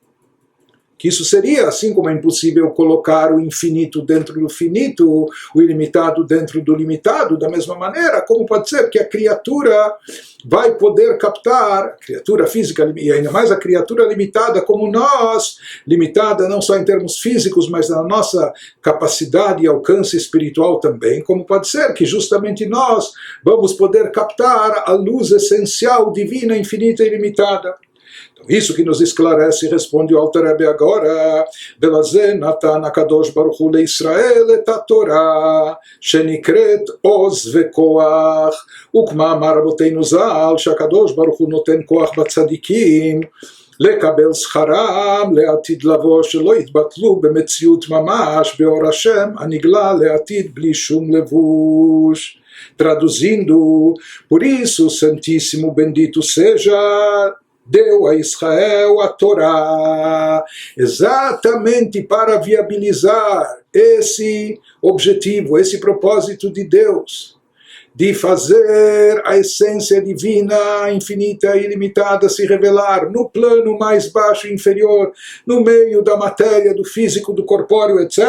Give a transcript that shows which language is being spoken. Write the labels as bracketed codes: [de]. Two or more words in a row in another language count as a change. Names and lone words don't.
[pt] Que isso seria, assim como é impossível colocar o infinito dentro do finito, o ilimitado dentro do limitado, da mesma maneira, como pode ser que a criatura vai poder captar, a criatura física, e ainda mais a criatura limitada como nós, limitada não só em termos físicos, mas na nossa capacidade e alcance espiritual também, como pode ser que justamente nós vamos poder captar a luz essencial, divina, infinita e ilimitada. Isso que nos esclarece, responde o Alter Rebbe agora, [he] ולזה נתן הקדוש ברוך הוא לישראל את התורה, שנקראת עוז וכח, וכמאמר רבותינו ז"ל, שהקדוש ברוך הוא נותן כוח בצדיקים, לקבל שכרם לעתיד לבוא, שלא יתבטלו במציאות ממש, באור השם הנגלה לעתיד בלי שום לבוש. [pt] Traduzindo, por isso, Santíssimo Bendito seja, deu a Israel a Torá, exatamente para viabilizar esse objetivo, esse propósito de Deus, de fazer a essência divina, infinita e ilimitada se revelar no plano mais baixo e inferior, no meio da matéria, do físico, do corpóreo, etc.